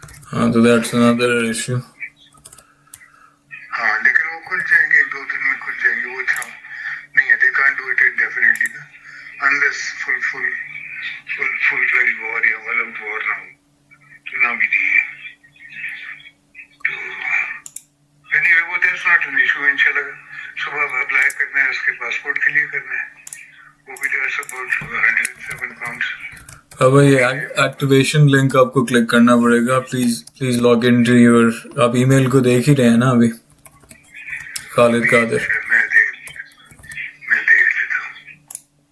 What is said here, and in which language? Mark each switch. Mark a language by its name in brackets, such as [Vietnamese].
[English] हाँ तो that's another issue. [Hindi] हाँ लेकिन वो खुल जाएंगे, 1-2 दिन में खुल जाएंगे. वो अच्छा नहीं है. [English] They can't do it indefinitely ना, unless full-fledged war या violent war ना हो. [Hindi] चुनाव भी नहीं है तो anyway वो [English] that's not an issue. [Hindi] इंशाल्लाह सुबह अप्लाई करना है, उसके पासपोर्ट के लिए करना है. [English] वो भी that's about £107. [Hindi] अब ये एक्टिवेशन लिंक आपको क्लिक करना पड़ेगा. [English] Please log in to your. [Hindi] आप ईमेल को देख ही रहे हैं ना अभी? खालिद कादिर. मैं देख लेता हूँ.